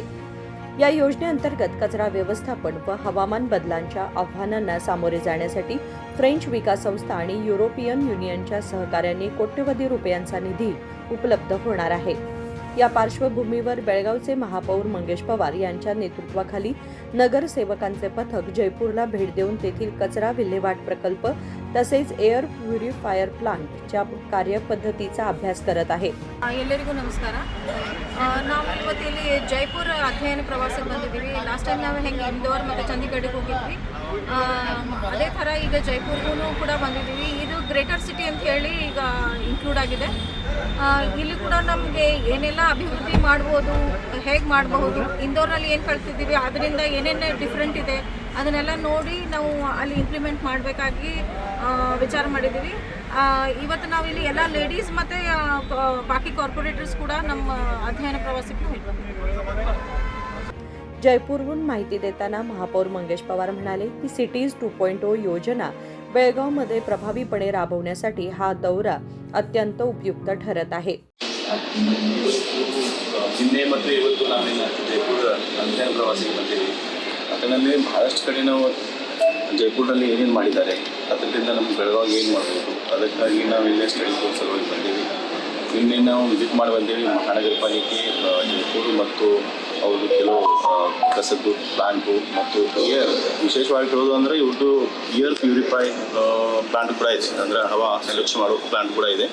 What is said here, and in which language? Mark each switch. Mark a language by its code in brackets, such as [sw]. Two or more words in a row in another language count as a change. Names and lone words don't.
[mr] या योजनेअंतर्गत कचरा व्यवस्थापन व हवामान बदलांच्या आव्हानांना सामोरे जाण्यासाठी फ्रेंच विकास संस्था आणि युरोपियन युनियनच्या सहकार्याने कोट्यवधी रुपयांचा निधी उपलब्ध होणार आहे. या पार्श्वभूमीवर बेळगावचे महापौर मंगेश पवार यांच्या नेतृत्वाखाली नगरसेवकांचे पथक जयपूरला भेट देऊन तेथील कचरा विल्हेवाट प्रकल्प तसेच एअर प्युरिफायर प्लांटच्या कार्यपद्धतीचा अभ्यास करत आहे. [kn] ಎಲ್ಲರಿಗೂ ನಮಸ್ಕಾರ. ನಾವು ಇವತ್ತಿಲ್ಲಿ ಜೈಪುರ ಅಧ್ಯಯನ ಪ್ರವಾಸಕ್ಕೆ ಬಂದಿದ್ದೀವಿ. ಲಾಸ್ಟ್ ಟೈಮ್ ನಾವು ಹೆಂಗೆ ಇಂದೋರ್ ಮತ್ತು ಚಂಡೀಗಢಕ್ಕೆ ಹೋಗಿದ್ವಿ, ಅದೇ ಥರ ಈಗ ಜೈಪುರ್ಗೂ ಕೂಡ ಬಂದಿದ್ದೀವಿ. ಇದು ಗ್ರೇಟರ್ ಸಿಟಿ ಅಂತ ಹೇಳಿ ಈಗ ಇನ್ಕ್ಲೂಡ್ ಆಗಿದೆ. ಇಲ್ಲಿ ಕೂಡ ನಮಗೆ ಏನೆಲ್ಲ ಅಭಿವೃದ್ಧಿ ಮಾಡ್ಬೋದು, ಹೇಗೆ ಮಾಡಬಹುದು, ಇಂದೋರ್ನಲ್ಲಿ ಏನು ಕಳ್ತಿದ್ದೀವಿ ಅದರಿಂದ ಏನೇನು ಡಿಫ್ರೆಂಟ್ ಇದೆ ಅದನ್ನೆಲ್ಲ ನೋಡಿ ನಾವು ಅಲ್ಲಿ ಇಂಪ್ಲಿಮೆಂಟ್ ಮಾಡಬೇಕಾಗಿ ವಿಚಾರ ಮಾಡಿದ್ದೀವಿ. ಇವತ್ತು ನಾವಿಲ್ಲಿ ಎಲ್ಲ ಲೇಡೀಸ್ ಮತ್ತು ಬಾಕಿ ಕಾರ್ಪೊರೇಟರ್ಸ್ ಕೂಡ ನಮ್ಮ ಅಧ್ಯಯನ ಪ್ರವಾಸಿಕ [mr] जयपूरहून माहिती देताना महापौर मंगेश पवार म्हणाले की सिटीज 2.0 योजना बेळगावमध्ये प्रभावीपणे राबवण्यासाठी हा दौरा अत्यंत उपयुक्त ठरत आहे. [kn] ನಿನ್ನೆ ಮತ್ತು ಇವತ್ತು ನಾವೇನು ಜೈಪುರ ಅಧ್ಯಯನ ಪ್ರವಾಸಿಗೆ ಬಂದಿದ್ದೀವಿ. ಅದರಲ್ಲಿ ಬಹಳಷ್ಟು ಕಡೆ ನಾವು ಜೈಪುರದಲ್ಲಿ ಏನೇನು ಮಾಡಿದ್ದಾರೆ ಅದರಿಂದ ನಮ್ಮ ಬೆಳಗಾವಿಗೆ ಏನು ಮಾಡ್ಬೋದು ಅದಕ್ಕಾಗಿ ನಾವು ಇಲ್ಲೇ ಸ್ಟಡಿ ಸಲುವಾಗಿ ಬಂದೀವಿ. ನಿನ್ನೆ ನಾವು ವಿಸಿಟ್ ಮಾಡಿ ಬಂದೇವಿ ಮಹಾನಗರ ಪಾಲಿಕೆ ಜೈಪುರ ಮತ್ತು ಅವರು ಕೆಲವು ಕಸದ್ದು ಪ್ಲಾಂಟು ಮತ್ತು ಏರ್ ವಿಶೇಷವಾಗಿ ಹೇಳೋದು ಅಂದರೆ ಇವ್ರದ್ದು ಏರ್ ಪ್ಯೂರಿಫೈ ಪ್ಲಾಂಟ್ ಕೂಡ ಇದೆ, ಅಂದರೆ ಹವಾ ಸ್ವಚ್ಛ ಮಾಡೋ ಪ್ಲಾಂಟ್ ಕೂಡ ಇದೆ.